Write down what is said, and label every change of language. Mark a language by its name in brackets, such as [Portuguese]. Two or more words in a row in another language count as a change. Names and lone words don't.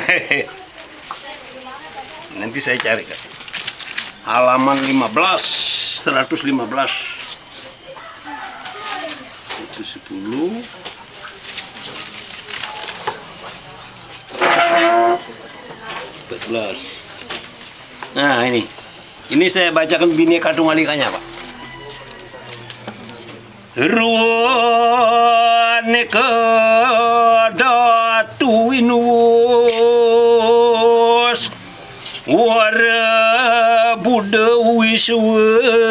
[Indonesian] nanti saya cari Kak. Halaman 115. Itu 10. Nah ini saya bacakan Bhinneka Tunggal Ikanya Pak. [Kawi] Ruaneka datu winus wara Buddha wiswa